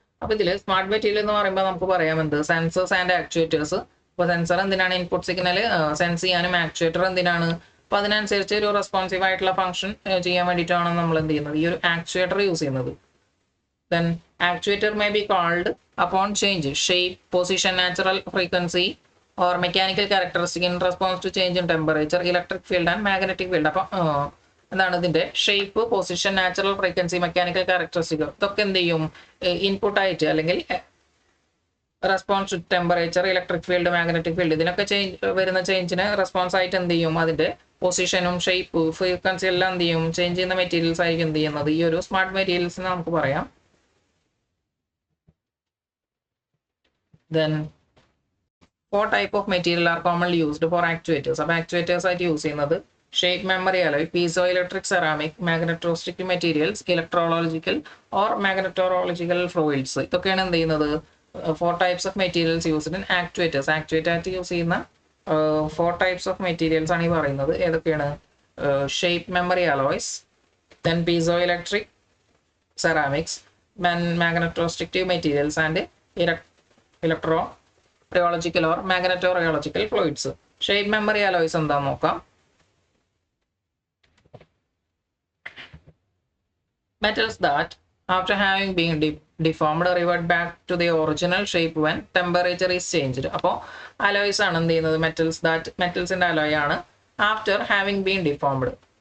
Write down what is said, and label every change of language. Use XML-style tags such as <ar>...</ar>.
<ml>അപ്പോൾ ഇതിൽ smart material എന്ന് പറയുമ്പോൾ നമുക്ക് പറയാം എന്ത്, സെൻസേഴ്സ് ആൻഡ് ആക്ച്വേറ്റേഴ്സ്. അപ്പോൾ സെൻസർ എന്തിനാണ്, ഇൻപുട്ട് സിഗ്നൽ സെൻസ് ചെയ്യാനും, ആക്ച്വേറ്റർ എന്തിനാണ്, അപ്പോൾ അതിനനുസരിച്ച് ഒരു റെസ്പോൺസീവ് ആയിട്ടുള്ള ഫംഗ്ഷൻ ചെയ്യാൻ വേണ്ടിയിട്ടാണ് നമ്മൾ എന്ത് ചെയ്യുന്നത്, ഈ ഒരു ആക്ച്വേറ്റർ യൂസ് ചെയ്യുന്നത്.</ml> <en>Then actuator may be called upon change shape, position, natural frequency or mechanical characteristic in response to change in temperature, electric field and magnetic field.</en> <ml>അപ്പോൾ എന്താണ് ഇതിന്റെ shape, position, natural frequency, mechanical characteristic ഇതൊക്കെ എന്ത് ചെയ്യും, input ആയിട്ട് അല്ലെങ്കിൽ response to temperature, electric field, magnetic field ഇതിനൊക്കെ വരുന്ന ചേഞ്ചിന് റെസ്പോൺസ് ആയിട്ട് എന്ത് ചെയ്യും, അതിന്റെ പൊസിഷനും ഷേപ്പ് ഫ്രീക്വൻസി എല്ലാം എന്ത് ചെയ്യും, ചേഞ്ച് ചെയ്യുന്ന മെറ്റീരിയൽസ് ആയിരിക്കും എന്ത് ചെയ്യുന്നത് ഈ ഒരു സ്മാർട്ട് മെറ്റീരിയൽസ് നമുക്ക് പറയാം.</ml> <en>Then 4 type of material are commonly used for actuators.</en> <ml>അപ്പോൾ ആക്ച്വേറ്റേഴ്സ് ആയിട്ട് യൂസ് ചെയ്യുന്നത് shape memory alloy, piezo electric ceramic, മാഗ്നറ്റോസ്റ്റിക് materials, ഇലക്ട്രോളജിക്കൽ or മാഗ്നറ്റോളജിക്കൽ fluids ഇതൊക്കെയാണ് എന്ത് ചെയ്യുന്നത്</ml> <en>4 types of materials used in actuators.</en> <ml>Actuator ആയിട്ട് യൂസ് ചെയ്യുന്ന</ml> <en>4 types of materials</en> <ml>ആണ് ഈ പറയുന്നത്. ഏതൊക്കെയാണ്, shape memory alloys, then piezo electric ceramics, മാഗ്നറ്റോസ്റ്റിക് materials and ഇലക്ട്രോറിയോളജിക്കൽ or മാഗ്നറ്റോറിയോളജിക്കൽ fluids. Shape memory alloys എന്താന്ന് നോക്കാം.</ml> <en>Metals that after having been deformed revert back to the original shape when temperature is changed.</en> <ml>അപ്പോൾ alloys ആണ് എന്ത് ചെയ്യുന്നത്, മെറ്റൽസിന്റെ alloy ആണ്</ml> <en>After having been deformed.</en>